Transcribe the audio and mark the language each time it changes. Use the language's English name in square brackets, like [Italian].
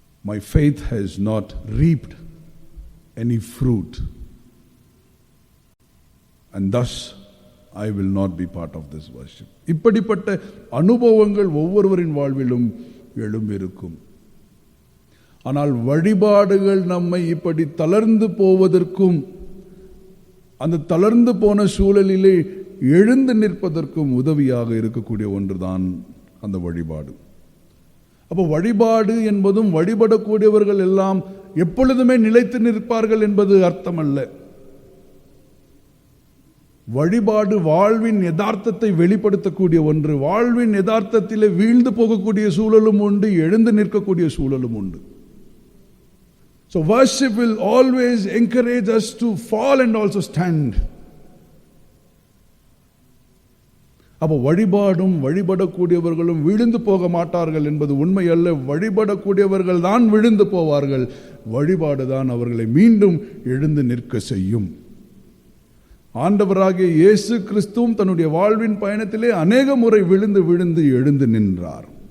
[English] My faith has not reaped any fruit, and thus I will not be part of this worship. [Tamil] இப்படிப்பட்ட அனுபவங்கள் ஒவ்வொருவரின் வாழ்விலும் எழும்பியிருக்கும். ஆனால் வழிபாடுகள் நம்மை இப்படி தளர்ந்து போவதற்கும் அந்த தளர்ந்து போன சூழலிலே எழுந்து நிற்பதற்கும் உதவியாக இருக்கக்கூடிய ஒன்றுதான் அந்த வழிபாடு. அப்போ வழிபாடு என்பதும் வழிபடக்கூடியவர்கள் எல்லாம் எப்பொழுதுமே நிலைத்து நிற்பார்கள் என்பது அர்த்தமல்ல. வழிபாடு வாழ்வின் யதார்த்தத்தை வெளிப்படுத்தக்கூடிய ஒன்று. வாழ்வின் யதார்த்தத்திலே வீழ்ந்து போகக்கூடிய சூழலும் உண்டு, எழுந்து நிற்கக்கூடிய சூழலும் உண்டு. [English] So worship will always encourage us to fall and also stand. [Tamil] அப்போ வழிபாடும் வழிபடக்கூடியவர்களும் விழுந்து போக மாட்டார்கள் என்பது உண்மை அல்ல. வழிபடக்கூடியவர்கள் தான் விழுந்து போவார்கள். வழிபாடு தான் அவர்களை மீண்டும் எழுந்து நிற்க செய்யும். ஆண்டவராகிய இயேசு கிறிஸ்துவும் தன்னுடைய வாழ்வின் பயணத்திலே அநேக முறை விழுந்து விழுந்து எழுந்து நின்றார்.